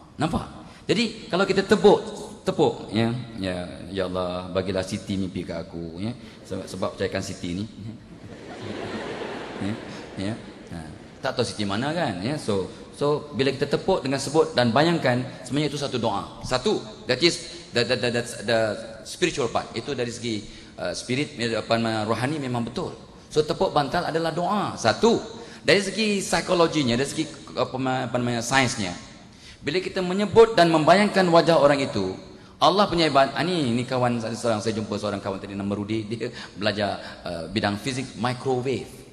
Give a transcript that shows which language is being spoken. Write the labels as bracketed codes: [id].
[ms] Nampak? Jadi kalau kita tepuk ya Allah bagilah Siti mimpi ke aku, ya, sebab percayakan Siti ni, ya. Tak tahu Siti mana kan, ya. So bila kita tepuk dengan sebut dan bayangkan, sebenarnya itu satu doa. Satu, [en] that is the spiritual part. [ms] Itu dari segi spirit, rohani memang betul. So tepuk bantal adalah doa. Satu, dari segi psikologinya, dari segi sainsnya, bila kita menyebut dan membayangkan wajah orang itu, Allah punya hebat. Ini kawan seorang, saya jumpa seorang kawan tadi nama Rudi, dia belajar bidang fizik microwave.